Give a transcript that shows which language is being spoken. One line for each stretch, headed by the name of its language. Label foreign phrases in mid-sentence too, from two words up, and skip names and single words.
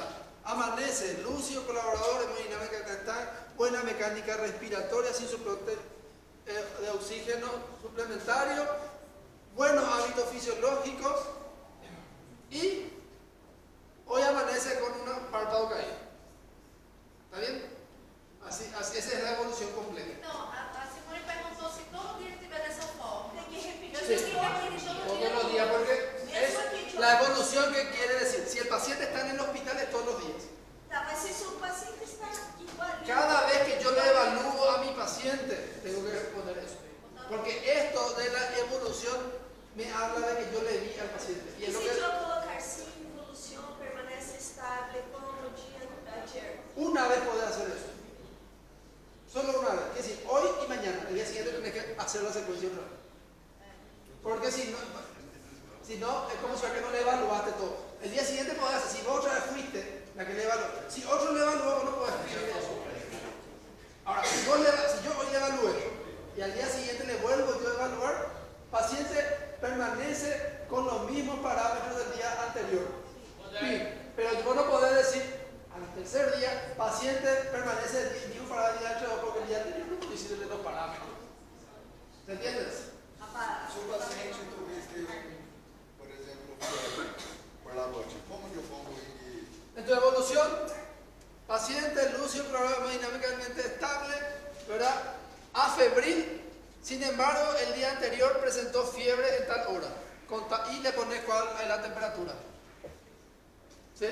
Spanish: Amanece lúcido, colaborador, hemodinámica constant, buena mecánica respiratoria, sin soporte de oxígeno suplementario, buenos hábitos fisiológicos y hoy amanece con un párpado caído. ¿Está bien? Así, esa es la evolución completa.
Portuguese: Então, a Simone perguntou se todo dia estiver dessa forma. Tem que repetir. Eu tenho que repetir todo
Spanish: Todos
Portuguese: dia.
Spanish: los días, porque es la evolución que quiere decir. Si el paciente está en el hospital es todos los días.
Portuguese: Tá, mas se o paciente está igualito.
Spanish: Cada vez que yo le evalúo a mi paciente, tengo que responder eso. Porque esto de la evolución me habla de que yo le di al paciente. Y
Portuguese: E
Spanish: es lo
Portuguese: se
Spanish: que
Portuguese: eu colocar sim, evolução permanece estável como no dia ayer?
Spanish: una vez podés hacer eso. Solo una vez. Es decir, hoy y mañana. El día siguiente tenés que hacer la secuencia otra vez. Porque si no, es como si que no le evaluaste todo. El día siguiente podés hacer, si vos otra vez fuiste la que le evaluó. Si otro le evaluó, vos no podés escribir eso. Ahora, si yo hoy le evalué y al día siguiente le vuelvo yo a evaluar, paciente permanece con los mismos parámetros del día anterior. Sí, pero vos no podés decir, al tercer día, paciente permanece el mismo parámetro porque el día anterior no coincide los parámetros. ¿Te entiendes?
Portuguese: Se o paciente talvez tenha, por exemplo, por la noite, como que eu pongo
Spanish: En tu evolución, paciente lúcido, hemodinámicamente estable, ¿verdad? Afebril, sin embargo, el día anterior presentó fiebre en tal hora. Y le pones cuál es la temperatura. ¿Sí?